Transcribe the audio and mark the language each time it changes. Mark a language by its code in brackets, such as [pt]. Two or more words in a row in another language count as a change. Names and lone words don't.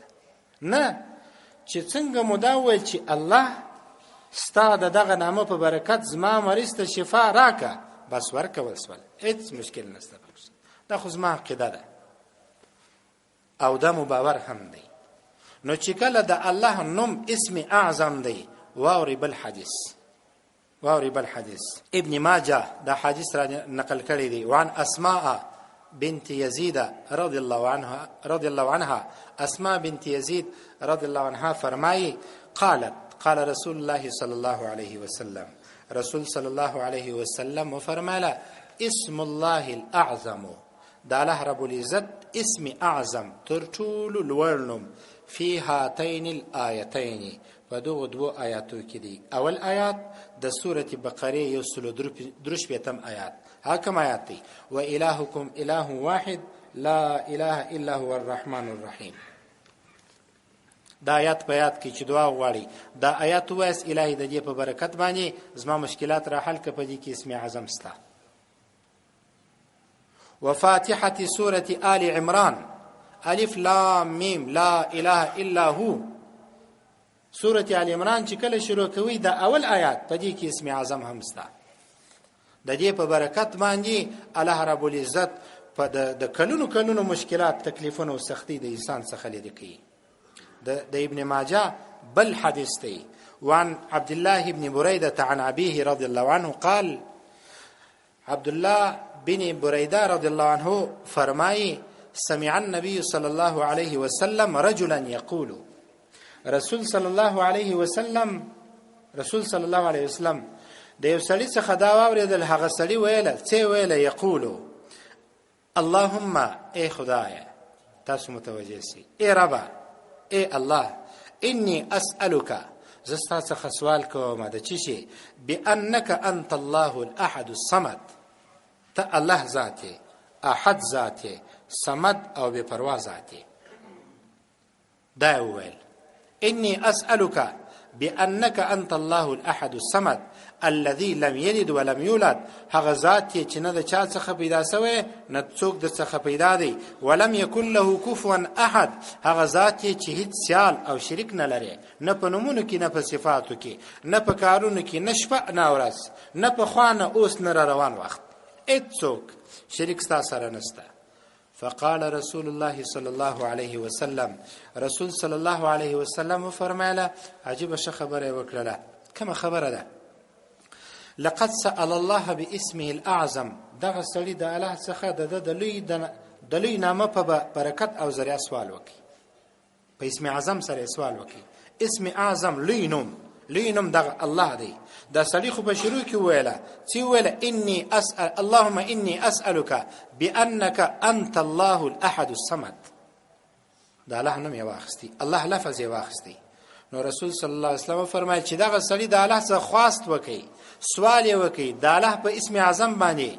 [ps] نه چې څنګه مو دا وویل چې الله ستا د دغه نامه په برکت زما مریض ته شفا راکه، بس ورکول سول، هیڅ مشکل نشته. دا خو زما عقیده ده او دا مباور هم دی. نو چې کله د الله نوم اسم اعظم دی واوري بالحديث ابن ماجه دا حدیث را نقل کړی دی. [ar] وعن اسماء بنت يزيد رضي الله عنها [ps] اسماء بنت يزيد رضي الله عنها فرمایي [ar] قالت قال رسول الله صلى الله عليه وسلم، رسول صلى الله عليه وسلم وفرماله اسم الله الاعظم، [ps] دا الله رب العزت اسم اعظم تر ټولو لوړ نوم [ar] فی هاتین الآیتین [ps] په دغو دوو آیاتو کې دی. اول آیات د سورة بقره 133 آیات. حکم آیات دی [ar] و الهکم اله واحد لا اله الا هو الرحمن الرحیم. [ps] دا آیات په آیات کې چې دعا غواړي دا آیات وایس الهی د دې په برکت باندې زما مشکلات را حل کړه، په دې کې اسم اعظم ستا. [ar] وفاتحة سورة آل عمران الف لام میم لا اله الا هو. [ps] سورة آل عمران چې کله شروع کوي دا اول آیات په دې کې اسم اعظم هم ستا. د دې په برکت باندې الله رب العزت په د کلونو مشکلات تکلیفونه او سختی د انسان څخه لري کوي. د ابن ماجه بل حدیث دی. [ar] وعن عبد الله بن بريدة عن أبيه رضي الله عنه قال، عبد الله بن بريدة رضي الله عنه فرمای سمع النبي صلى الله عليه وسلم رجلا يقول، رسول صلى الله عليه وسلم [ps] د یو سړي څخه دا واورېدل، هغه سړي ویله څه ویله؟ [ar] یقولو اللهم [ps] ای خدای، تاسو متوجه سي، ای ربا، ای الله، [ar] انی اسألک، [ps] زستا څخه سوال کوم د چی شي، [ar] بانک انت الله الاحد الصمد، [ps] ته الله ذاته، احد ذاته، صمد او بے پروا ذاته. [ar] دا ویل انی اسألک بانك انت الله الاحد الصمد الذي لم يلد ولم يولد، [ps] هغه ذات چې نه د چا څخه پیدا شوی نه څوک د څخه پیدا دی، [ar] ولم يكن له كفوا احد، [ps] هغه ذات چې هیڅ سیال او شریک نه لري، نه په نومونو کې، نه په صفاتو کې، نه په کارونو کې، نه شپه نه ورځ، نه په خوانه اوس نه روان وخت، هیڅوک شریک ستا سره نشته. [ar] فقال رسول الله صلى الله عليه وسلم، رسول صلى الله عليه وسلم [ps] فرمایله عجیب خبره وکړه. کومه خبره ده؟ [ar] لقد سأل الله باسمه الأعظم، [ps] دغه سړي د الله څخه د لوی نامه په برکت او ذریعہ سوال وکي، په اسم اعظم سره سوال وکي. اسم اعظم لوی نوم دغه الله دی. دا سړي خو په شروع کې ویله چې ویله [ar] اني اسأل اللهم اني اسألك بانك انت الله الاحد الصمد. [ps] دا الله نوم یې واخستي، الله لفظ یې واخستي. نو رسول صلی الله علیه وسلم فرمایي چې دغه سړي د الله څخه خواست وکي، سوال یې وکي د الله په اسم اعظم باندې.